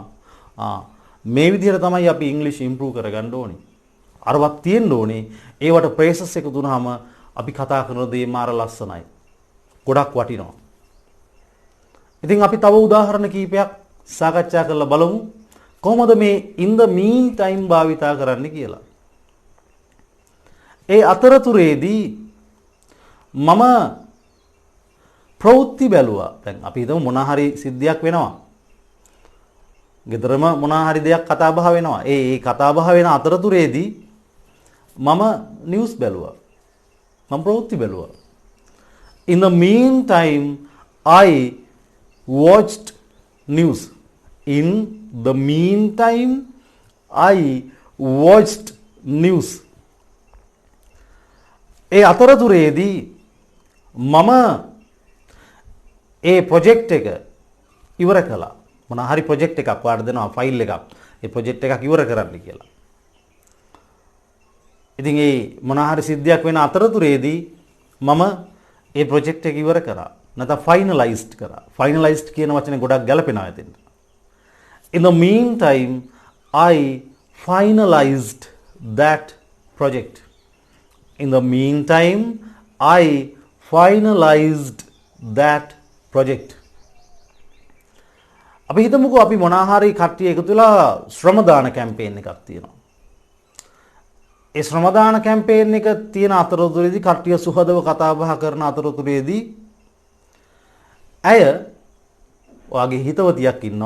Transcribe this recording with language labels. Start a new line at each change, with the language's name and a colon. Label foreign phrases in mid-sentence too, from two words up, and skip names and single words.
Sinhala: මේ විදිහට තමයි අපි ඉංග්‍රීසි ඉම්ප්‍රූව් කරගන්න ඕනේ. අරවත් තියෙන්න ඕනේ. ඒවට ප්‍රේසස් එක දුනහම අපි කතා කරන දේ මාර ලස්සනයි. ගොඩක් වටිනවා. ඉතින් අපි තව උදාහරණ කීපයක් සාකච්ඡා කරලා බලමු. කොහොමද මේ
English: in the meantime
Sinhala: භාවිතා කරන්න කියලා. ඒ අතරතුරේදී මම ප්‍රවෘත්ති බැලුවා. දැන් අපි හිතමු මොනවා හරි සිද්ධියක් වෙනවා. ගෙදරම මොනවා හරි දෙයක් කතා බහ වෙනවා. ඒ කතා බහ වෙන අතරතුරේදී මම නිවුස් බැලුවා. මම ප්‍රවෘත්ති බැලුවා.
English: In the meantime I watched news. In the meantime I watched news.
Sinhala: ඒ අතරතුරේදී මම ඒ ප්‍රොජෙක්ට් එක ඉවර කළා. මොන හරි ප්‍රොජෙක්ට් එකක් වාට දෙනවා ෆයිල් එකක්. ඒ ප්‍රොජෙක්ට් එකක් ඉවර කරන්න කියලා. ඉතින් ඒ මොන හරි සිද්ධියක් වෙන අතරතුරේදී මම ඒ ප්‍රොජෙක්ට් එක ඉවර කරා. නැත්නම් ෆයිනලයිස්ඩ් කරා. ෆයිනලයිස්ඩ් කියන වචනේ ගොඩක් ගැලපෙනවා එතෙන්ට.
English: In the meantime I finalized that project. In the meantime I finalized that project.
Sinhala: අපි හිතමුකෝ අපි මොනවා හරි කට්ටිය එකතු වෙලා ශ්‍රමදාන කැම්පේන් එකක් තියෙනවා. ඒ ශ්‍රමදාන කැම්පේන් එක තියෙන අතරතුරේදී කට්ටිය සුහදව කතා බහ කරන අතරතුරේදී ඇය ඔයාගේ හිතවතියක් ඉන්නවා.